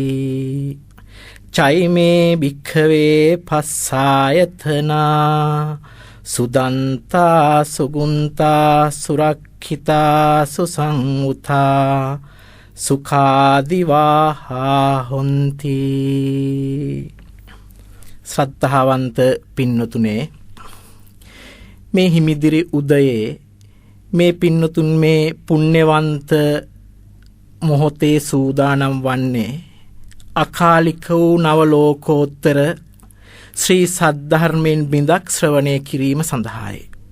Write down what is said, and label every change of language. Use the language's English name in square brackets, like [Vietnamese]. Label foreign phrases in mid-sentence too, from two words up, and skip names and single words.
[Pali] චෛමේ භික්ඛවේ පස්සායතනා සුදන්තා සුගුන්තා සුරක්ඛිතා සුසංඋතා සුඛාදිවාහා හොන්ති. [Sinhala] ශ්‍රද්ධාවන්ත පින්නතුනේ, මේ හිමිදිරි උදයේ මේ පින්නතුන් මේ පුණ්‍යවන්ත මොහොතේ සූදානම් වන්නේ අකාලික වූ නවලෝකෝත්තර ශ්‍රී සද්ධර්මයෙන් බිඳක් ශ්‍රවණය කිරීම සඳහායි.